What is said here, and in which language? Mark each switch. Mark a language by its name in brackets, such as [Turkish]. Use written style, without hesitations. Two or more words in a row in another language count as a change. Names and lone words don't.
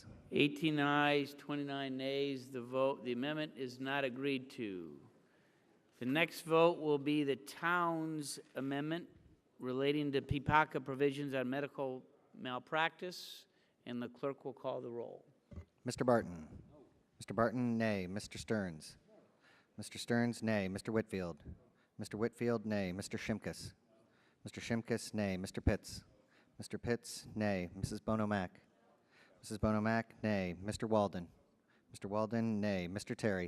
[English] 18 ayes, 29 nays. The amendment is not agreed to. The next vote will be the town's amendment relating to PPACA provisions on medical malpractice, and the clerk will call the roll. Mr. Barton. Mr. Barton, nay. Mr. Stearns. Mr. Stearns, nay. Mr. Whitfield. Mr. Whitfield, nay. Mr. Shimkus. Mr. Shimkus, nay. Mr. Pitts. Mr. Pitts, nay. Mrs. Bonomack. Mrs. Bonomack, nay. Mr. Walden. Mr. Walden, nay. Mr. Terry.